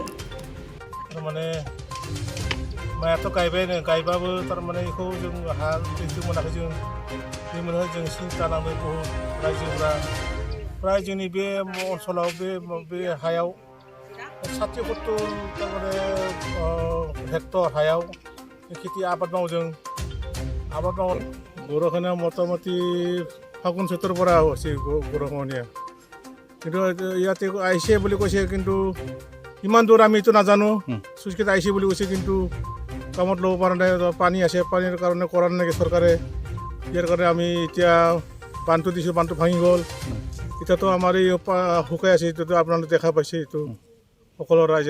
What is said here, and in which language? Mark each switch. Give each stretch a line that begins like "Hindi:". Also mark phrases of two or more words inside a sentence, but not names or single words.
Bodo: माने माइआथ' गायबायानो गायबाबो थारमाने बेखौ जों हा दैखौ मोनाखै जों दै मोनो जों सिन्था नाङो बहुत रायजोफ्रा प्राय जोंनि बे ओनसोलाव बे हायाव 60-70 थारमाने हेक्टर हायाव खेथि आबाद मावो जों आबाद मावो बर'खौनो मथा-मथि फागुन सैत्र
Assamese: পৰা হৈছে বৰষুণীয়া কিন্তু ইয়াতে আহিছে বুলি কৈছে কিন্তু ইমান দূৰ আমিতো নাজানো সুস্কিত আহিছে বুলি কৈছে কিন্তু কামত ল'ব পৰা নাই পানী আছে পানীৰ কাৰণে কৰা নাই চৰকাৰে ইয়াৰ কাৰণে আমি এতিয়া বান্ধটো দিছোঁ বান্ধটো ভাঙি গ'ল এতিয়াতো আমাৰ এই শুকাই আছে এতিয়াতো আপোনালোকে দেখা পাইছে এইটো সকলো ৰাইজে